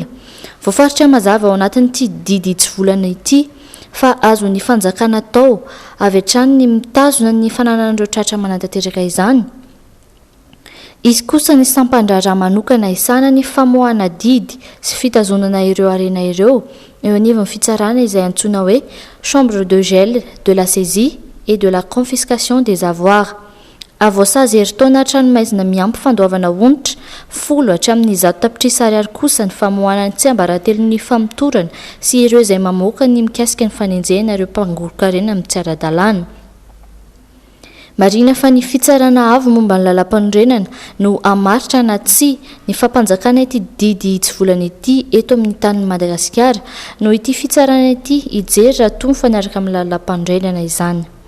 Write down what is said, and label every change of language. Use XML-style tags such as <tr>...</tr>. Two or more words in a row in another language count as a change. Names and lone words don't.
<mg>Voafaritra mazava ao anatin'ity didy Itsvolana ity fa azo ny fanjakana tao avy hatrany ny mitazona ny fananan'ireo tratra manantanteraka izany. Izy kosa ny sampandraraha manokana isana ny famoahana didy sy fitazonana ireo arena ireo eo anivon'ny fitsarana izay antsoina hoe</mg> <fr>chambre de gel de la saisie et de la confiscation des avoirs.</fr> <mg>Avoasazy heritaona tranomaizina miampy fandoavana onitra 10 hatramin'ny 100 tapitrisa ariary kosa ny famoahana tsy ambaratelo ny famotorana sy ireo izay mamoaka ny mikasika ny fanenjehana ireo mpangorokarena amin'ny tsy ara-dalàna. Marina fa ny fitsarana avo momba ny lalam-panorenana no amaritra na tsy ny fampanjakana ity didy Itsvolana ity eto amin'ny tanin'i Madagasikara no ity fitsarana ity hijery raha toa mifanaraka amin'ny lalam-panorenana izany.</mg>